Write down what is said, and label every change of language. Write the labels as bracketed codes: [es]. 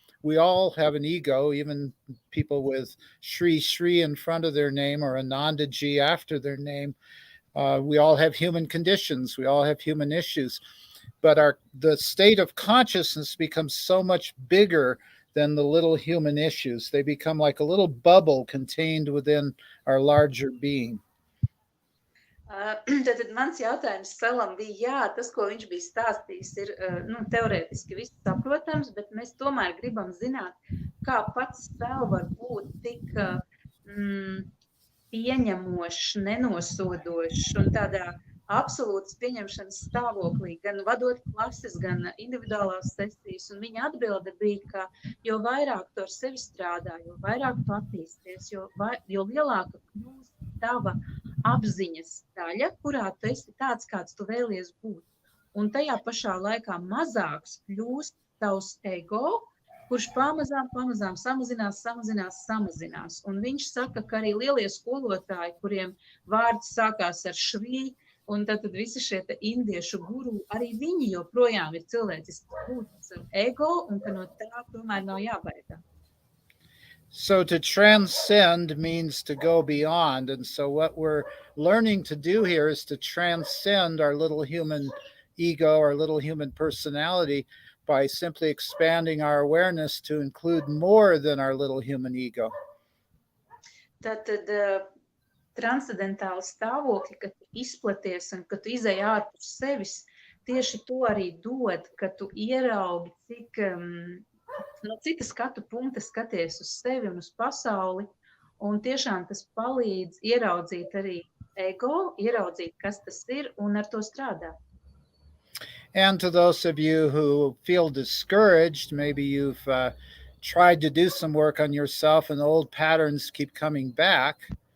[en] We all have an ego, even people with Shri Shri in front of their name or Anandaji after their name. We all have human conditions. We all have human issues, but the state of consciousness becomes so much bigger than the little human issues. They become like a little bubble contained within our larger being. [lv] Tad mans jautājums Salam bija, jā, tas, ko viņš bija stāstījis, ir teorētiski viss saprotams, bet mēs tomēr gribam zināt, kā pats Sel var būt tik pieņemošs, nenosodošs un tādā absolūtas pieņemšanas stāvoklī, gan vadot klases, gan individuālās sesijas. Un viņa atbilde bija, ka jo vairāk tu ar sevi strādā, jo vairāk tu attīsties, jo lielāka kļūst tava apziņas daļa, kurā tu esi tāds, kāds tu vēlies būt. Un tajā pašā laikā mazāks kļūst tavs ego, kurš pamazām samazinās. Un viņš saka, ka arī lielie skolotāji, kuriem vārds sākās ar švī, un tad visi šie indiešu guru, arī viņi joprojām ir cilvēcisks būtnes ar ego, un ka no tā tomēr nav jābaidās. [en] So to transcend means to go beyond. And so what we're learning to do here is to transcend our little human ego, our little human personality, by simply expanding our awareness to include more than our little human ego. [lv] Tātad transcendentāli stāvokļi, kad tu izplaties un kad tu izej ārpus sevis, tieši to arī dod, ka tu ieraugi, cik no cita skatu punkta skaties uz sevi un uz pasauli, un tiešām tas palīdz ieraudzīt arī ego, ieraudzīt, kas tas ir, un ar to strādāt. [en] And to those of you who feel discouraged, maybe you've tried to do some work on yourself and old patterns keep coming back.